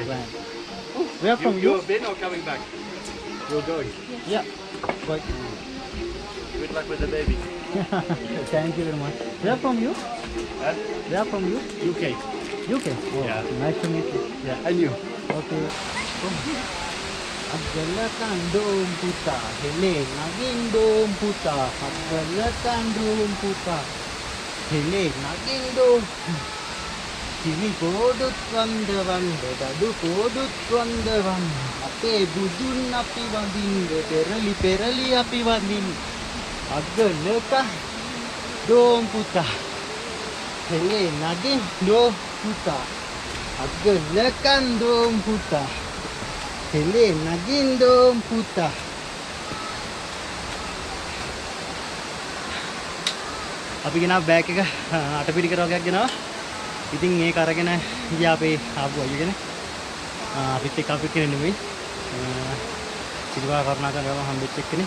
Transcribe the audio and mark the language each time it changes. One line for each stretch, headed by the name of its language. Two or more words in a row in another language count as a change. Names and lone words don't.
English: plan where from you You're been or coming back? You're going? yeah quite Good luck with the baby. Thank you very much. Where from you? Huh? Where from you? UK. UK. Oh, Yeah. nice to meet you. Yeah, and you. Okay.
Sinhala: අග්ගල කන්දුං පුතා, හෙලේ නගින්දොං පුතා. අග්ගල කන්දුං පුතා, හෙලේ නගින්දොං. කිනි කොඩුත් වන්දවන්, දඩු කොඩුත් වන්දවන්. අපේ බුදුන් අපි වඳින්, පෙරළි පෙරළි අපි වඳින්. අග්ගල කන්දුං පුතා, හෙලේ නගින්දොං පුතා. අග්ගල කන්දුං පුතා. හෙලේ නගින්දොං පුතා. අපි ගෙනාව බෑග් එක අටපිරිකර වගේක් ගෙනාවා. ඉතින් ඒක අරගෙන ගියා අපේ ආපු අයගෙන. අපිත් එක්ක අපි කෙනෙක් නෙමෙයි. සිල්වා කරුණාකරව හම්බෙච්ච එක්කනේ.